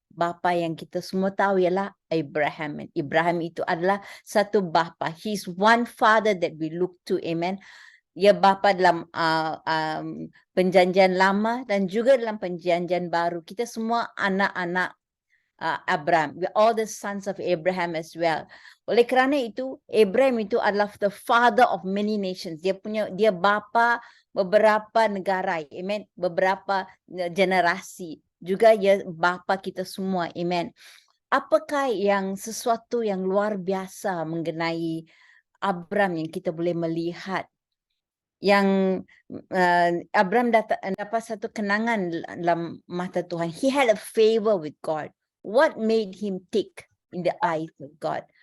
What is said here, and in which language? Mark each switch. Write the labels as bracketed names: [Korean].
[Malay] Bapa yang kita semua tahu ialah Abraham. Ibrahim itu adalah satu bapa. [English] He's one father that we look to. [Malay] Amen. Ia bapa dalam perjanjian lama dan juga dalam perjanjian baru. Kita semua anak-anak Abraham. [English] We're all the sons of Abraham as well. [Malay] Oleh kerana itu, Abraham itu adalah [English] the father of many nations. [Malay] Dia bapa beberapa negara. Amen. Beberapa generasi. Juga ya bapa kita semua. Amen. Apakah yang sesuatu yang luar biasa mengenai Abraham yang kita boleh melihat? Yang Abraham dapat satu kenangan dalam mata Tuhan. [English] He had a favor with God. What made him tick in the eyes of God?